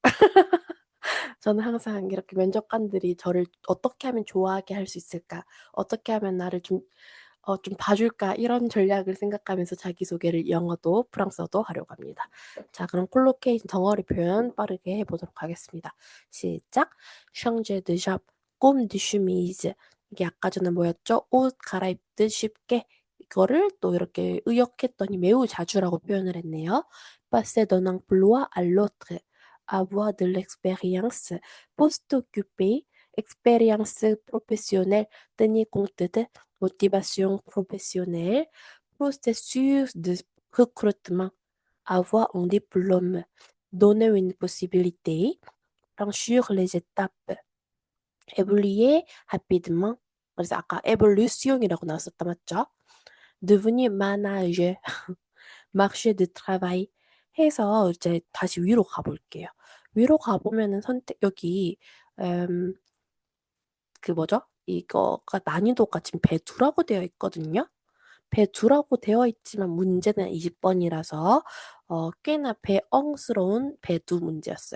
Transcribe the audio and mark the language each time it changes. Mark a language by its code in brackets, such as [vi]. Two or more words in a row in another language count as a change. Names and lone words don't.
[ko] 저는 항상 이렇게 면접관들이 저를 어떻게 하면 좋아하게 할 수 있을까? 어떻게 하면 나를 좀 봐줄까? 이런 전략을 생각하면서 자기소개를 영어도 프랑스어도 하려고 합니다. 자, 그럼 콜로케이션 덩어리 표현 빠르게 해보도록 하겠습니다. 시작! [fr] changer de job, comme de chemise. [ko] 이게 아까 전에 뭐였죠? 옷 갈아입듯 쉽게. 이거를 또 이렇게 의역했더니 매우 자주라고 표현을 했네요. [fr] passer d'un emploi à l'autre. avoir de l'expérience, poste occupé, expérience professionnelle, tenir compte de motivation professionnelle, processus de recrutement, avoir un diplôme, donner une possibilité, franchir les étapes, évoluer rapidement. [ko] 그래서 아까 evolution이라고 나왔었다 맞죠? [fr] devenir manager, marché de travail [ko] 해서 이제 다시 위로 가볼게요. 위로 가보면은 여기 그 뭐죠? 이거가 난이도가 지금 배두라고 되어 있거든요. 배두라고 되어 있지만 문제는 20번이라서 꽤나 배엉스러운 배두 문제였어요.